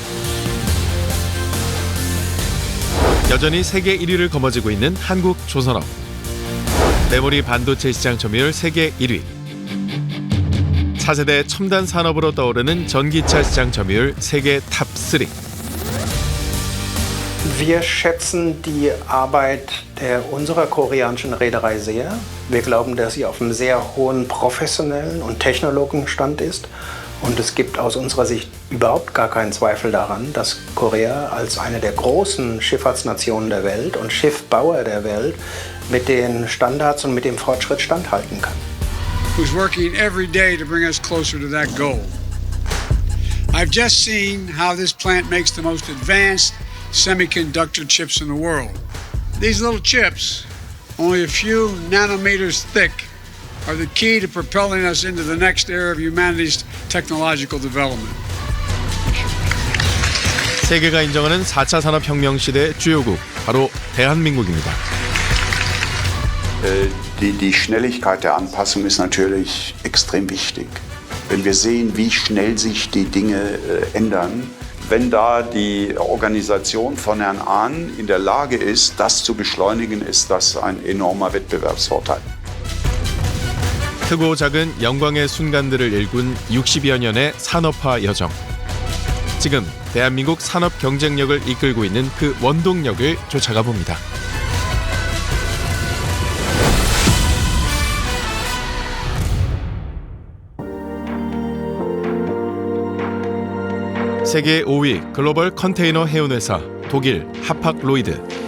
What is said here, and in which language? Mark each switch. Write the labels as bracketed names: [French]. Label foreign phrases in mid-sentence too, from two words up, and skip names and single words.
[Korean] 여전히 세계 1위를 거머쥐고 있는 한국 조선업. 메모리 반도체 시장 점유율 세계 1위. 차세대 첨단 산업으로 떠오르는 전기차 시장 점유율 세계 탑3. [German] Wir schätzen die Arbeit unserer koreanischen Reederei sehr. Wir glauben, dass sie auf einem sehr hohen professionellen und technologischen Stand ist. Und es gibt aus unserer Sicht überhaupt gar keinen Zweifel daran, dass Korea als eine der großen Schifffahrtsnationen der Welt und Schiffbauer der Welt mit den Standards und mit dem Fortschritt standhalten kann. [English] Who's working every day to bring us closer to that goal. I've just seen how this plant makes the most advanced semiconductor chips in the world. These little chips, only a few nanometers thick, are the key to propelling us into the next era of humanity's technological development. [Korean] 세계가 인정하는 4차 산업혁명 시대의 주요국, 바로 대한민국입니다. [German] Die Schnelligkeit der Anpassung ist natürlich extrem wichtig. Wenn wir sehen, wie schnell sich die Dinge ändern, wenn da die Organisation von Herrn Ahn in der Lage ist, das zu beschleunigen, ist das ein enormer Wettbewerbsvorteil. [Korean] 크고 작은 영광의 순간들을 일군 60여 년의 산업화 여정. 지금 대한민국 산업 경쟁력을 이끌고 있는 그 원동력을 쫓아가 봅니다. 세계 5위 글로벌 컨테이너 해운회사 독일 하팍로이드.